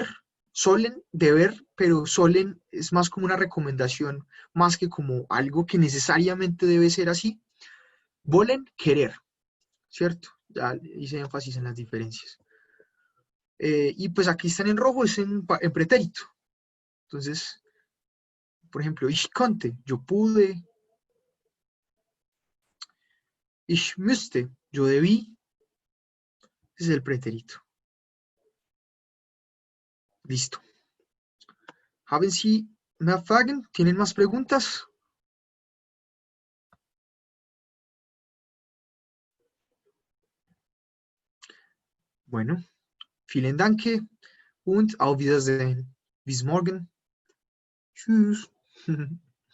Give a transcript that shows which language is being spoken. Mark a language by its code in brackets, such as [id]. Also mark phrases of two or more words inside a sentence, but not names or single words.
[es] Solen, deber, pero solen es más como una recomendación, más que como algo que necesariamente debe ser así. Wollen, querer, ¿cierto? Ya hice énfasis en las diferencias. Y pues aquí están en rojo, es en pretérito. Entonces, por ejemplo, [de] ich konnte, [es] yo pude. [de] Ich müsste, [es] yo debí. Ese es el pretérito. Listo. [de] ¿Haben Sie mehr Fragen? [es] ¿Tienen más preguntas? Bueno, [de] vielen Dank und auf Wiedersehen. Bis morgen. Tschüss.